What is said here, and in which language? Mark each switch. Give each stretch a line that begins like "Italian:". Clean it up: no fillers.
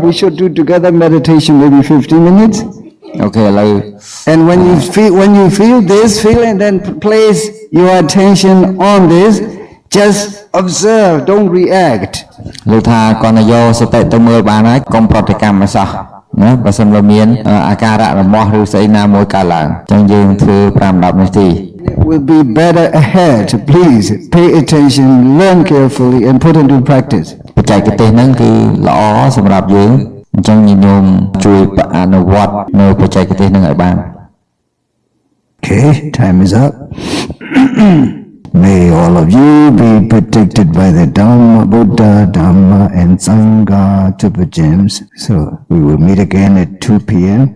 English: We should do together meditation maybe 15 minutes.
Khmer: អូខេឥឡូវ
English: And when you feel this feeling, then place your attention on this. Just observe, don't react.
Khmer: លោកថាគាត់ទៅយកសតិទៅមើលបានហើយកុំប្រតិកម្មឲ្យសោះណាបើសិនបើមានអាការៈរបស់ឬស្អីណាមួយកើតឡើងអញ្ចឹងយើងធ្វើ5-10នាទី
English: It will be better ahead. Please pay attention, learn carefully, and put into practice.
Khmer: បច្ចេកទេសហ្នឹងគឺល្អសម្រាប់យើងអញ្ចឹងញោមជួយអនុវត្តនៅបច្ចេកទេសហ្នឹងឲ្យបាន
English: Okay, time is up. May all of you be protected by the Dhamma, Buddha, Dhamma, and Sangha Tupa Gems. So we will meet again at 2 p.m.